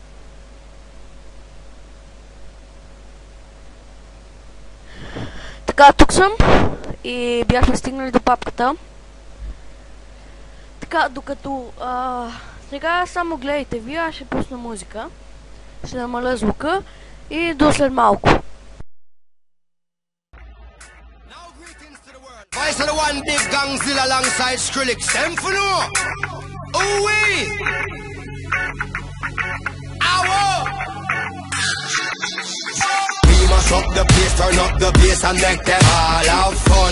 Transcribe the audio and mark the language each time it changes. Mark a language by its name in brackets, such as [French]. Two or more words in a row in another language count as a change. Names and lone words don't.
[Bulgarian] Така, тук съм и бяхме стигнали до папката. Така, докато сега само гледайте вие, аз ще пусна музика. Ще намаля звука и до след малко. [English] Voice of the one big Gangzilla alongside Skrillex. Them for no. Ooh-wee. Ow-oh. We must up the place, turn up the bass and make them all have fun.